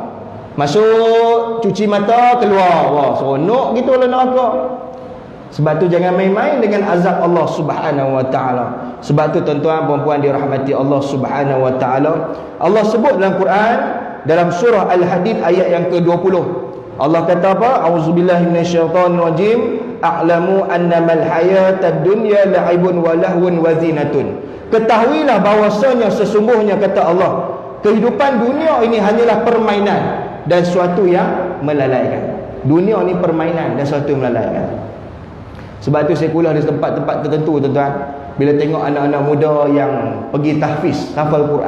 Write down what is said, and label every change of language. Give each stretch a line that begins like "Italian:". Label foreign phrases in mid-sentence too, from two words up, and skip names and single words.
Malay: Masuk, cuci mata, keluar. Wah, seronok gitu lah neraka. Sebab tu jangan main-main dengan azab Allah
Arabic: سبحانه وتعالى.
Malay: Sebab tu tuan-tuan puan-puan dirahmati Allah
Arabic: سبحانه وتعالى.
Malay: Allah sebut dalam Quran dalam surah Al-Hadid ayat yang ke-20. Allah kata apa?
Arabic: أعوذ بالله من الشيطان الرجيم. اعلموا أنما الحياة الدنيا لعب ولهو وزينة.
Malay: Ketahuilah bahawasanya sesungguhnya kata Allah, kehidupan dunia ini hanyalah permainan dan suatu yang melalaikan. Dunia ni permainan dan suatu yang melalaikan. Sebab tu saya kuliah di tempat-tempat tertentu tuan-tuan. Bila tengok anak-anak muda yang pergi tahfiz, hafal Quran.